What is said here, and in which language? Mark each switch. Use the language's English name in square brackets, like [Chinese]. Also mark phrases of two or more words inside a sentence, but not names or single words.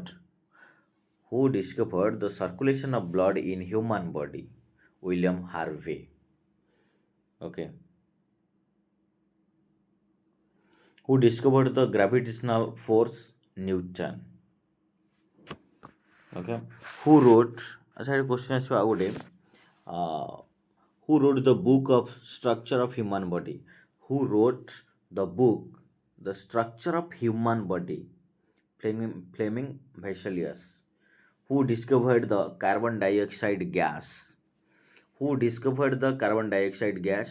[English] Who discovered the circulation of blood in human body? William Harvey. Okay. Who discovered the gravitational force? Newton. Okay. Who wrote? [Odia] ଅଚ୍ଛା କ୍ୱେଶ୍ଚନ ଆସ ଆଉ ଗୋଟେ [English] who wrote the book of structure of human body? Who wrote the book the structure of human body? Fleming Vesalius. Who discovered the carbon dioxide gas? Who discovered the carbon dioxide gas?